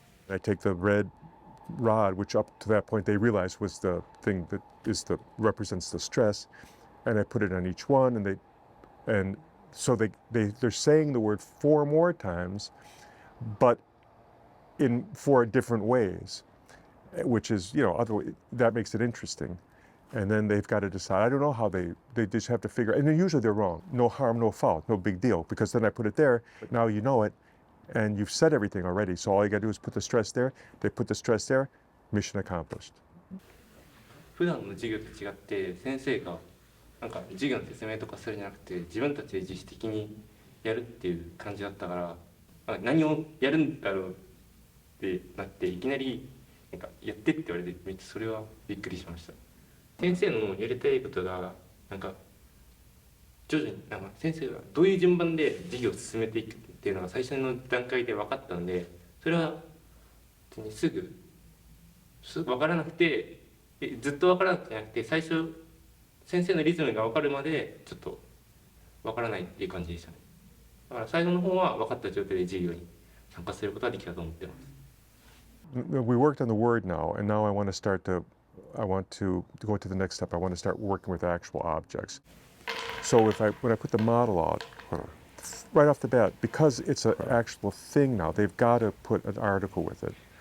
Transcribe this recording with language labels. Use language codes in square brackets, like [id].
[en] I take the red rod, which up to that point they realized was the thing that represents the stress, and I put it on each one, and so they're saying the word 4 more times, but in 4 different ways, which is, that makes it interesting. And then they've got to decide. I don't know how they just have to figure, and then usually they're wrong. No harm, no foul, no big deal, because then I put it there, but now you know it, and you've said everything already. So all you got to do is put the stress there. They put the stress there, mission accomplished. [ja] 普段の授業と違って先生がなんか授業の説明とかするんじゃなくて自分たちで自主的にやるっていう感じだったから何をやるんだろうってなっていきなりなんかやってって言われてめっちゃそれはびっくりしました。先生のやりたいことがなんか徐々になんか先生がどういう順番で授業を進めていくっていうのが最初の段階で分かったのでそれはすぐ分からなくてずっと分からなくてなくて最初先生のリズムが分かるまでちょっと分からないっていう感じでしたね。だから最後の方は分かった状態で授業に参加することができたと思ってます。 [en] We worked on the word now, and now I want to go to the next step. I want to start working with actual objects. So when I put the model out, right off the bat, because it's an actual thing now, they've got to put an article with it.